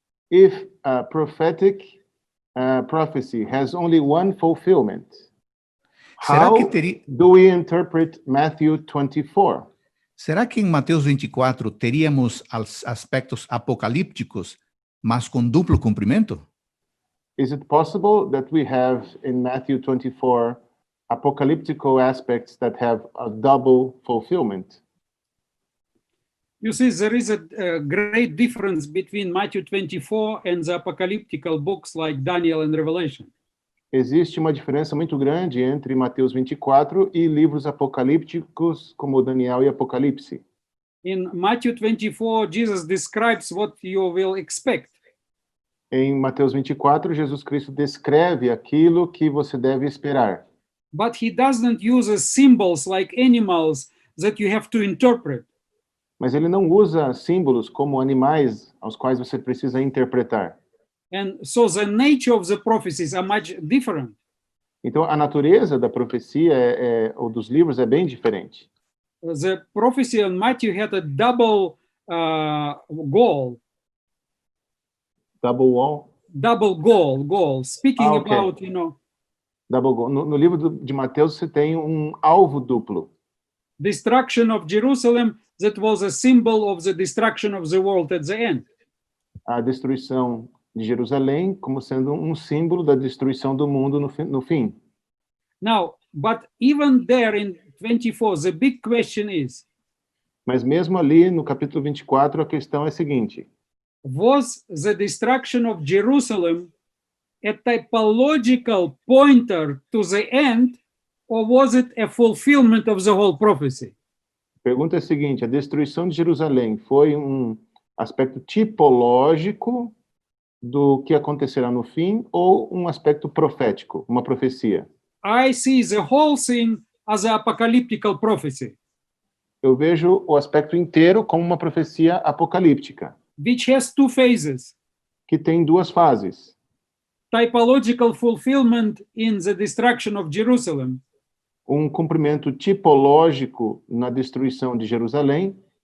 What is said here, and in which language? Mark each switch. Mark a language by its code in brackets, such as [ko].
[en] If a prophetic prophecy has only one fulfillment, [pt] Será [en] how [pt] que [en] do we interpret Matthew 24? [pt] Será que em Mateus 24 teríamos aspectos apocalípticos, mas com duplo cumprimento? [en] Is it possible that we have in Matthew 24 apocalyptical aspects that have a double fulfillment? You see, there is a great difference between Matthew 24 and the apocalyptical books like Daniel and Revelation. [pt] Existe uma diferença muito grande entre Mateus 24 e livros apocalípticos como Daniel e Apocalipse. [en] In Matthew 24, Jesus describes what you will expect. [pt] Em Mateus 24, Jesus Cristo descreve aquilo que você deve esperar. [en] But he doesn't use symbols like animals that you have to interpret. [pt] Mas ele não usa símbolos como animais aos quais você precisa interpretar. [en] And so the nature of the prophecies are much different. [pt] Então, a natureza da profecia ou dos livros é bem diferente. [en] The prophecy on Matthew had a double goal. Double wall? Double goal. Speaking okay. about, Double goal. [pt] No livro de Mateus, você tem um alvo duplo. [en] Destruction of Jerusalem, that was a symbol of the destruction of the world at the end. [pt] A destruição de Jerusalém como sendo um símbolo da destruição do mundo no fim. [en] Now, but even there in 24, the big question is, [pt] mas mesmo ali no capítulo 24, a questão é a seguinte: [en] was the destruction of Jerusalem a typological pointer to the end, or was it a fulfillment of the whole prophecy? [pt] A pergunta é a seguinte: a destruição de Jerusalém foi um aspecto tipológico do que acontecerá no fim ou um aspecto profético, uma profecia? [en] I see the whole thing as an apocalyptical prophecy. [pt] Eu vejo o aspecto inteiro como uma profecia apocalíptica, [en] which has two phases. [pt] Que tem duas fases. [en] Typological fulfillment in the destruction of Jerusalem. [pt] Um cumprimento tipológico na destruição de Jerusalém,